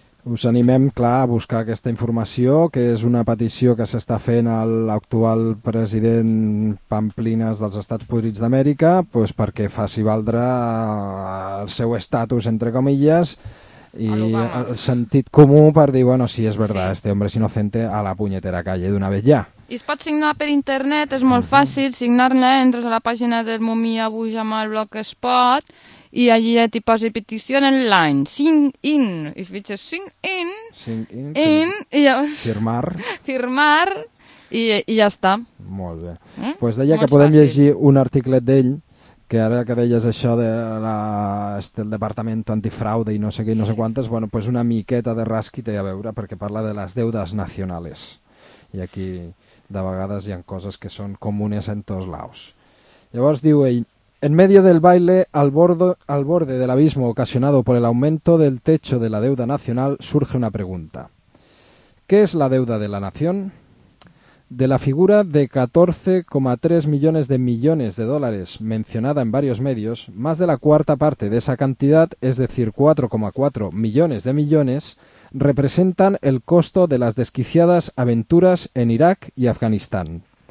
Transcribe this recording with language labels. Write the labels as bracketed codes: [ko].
[ca] Us animem, clar, a buscar aquesta informació, que és una petició que s'està fent a l'actual president Pamplinas dels Estats Podrits d'Amèrica, doncs perquè faci valdre el seu estatus, [es] entre comillas, [ca] i el sentit comú per dir, sí, és veritat, sí. [es] Este hombre es inocente a la punyetera calle d'una vez ya. [ca] I es pot signar per internet, és molt fàcil signar-ne, entres a la pàgina del Mumia Bujamal Blogspot i allí t'hi posa petició en line, sign in, i fitxes sign in, i llavors [es] firmar [ca] i ja està. Molt bé, pues deia molt que podem fàcil. Llegir un article d'ell, que ara que deies això del Departament Antifraude i no sé què i no sé quantes, una miqueta de rasqui té a veure, perquè parla de les deudes nacionales, i aquí de vegades hi ha coses que són comunes en tots lados. Llavors diu ell, [es] en medio del baile al borde del abismo ocasionado por el aumento del techo de la deuda nacional, surge una pregunta. ¿Qué es la deuda de la nación? De la figura de 14,3 millones de millones de dólares mencionada en varios medios, más de la cuarta parte de esa cantidad, es decir, 4,4 millones de millones, representan el costo de las desquiciadas aventuras en Irak y Afganistán.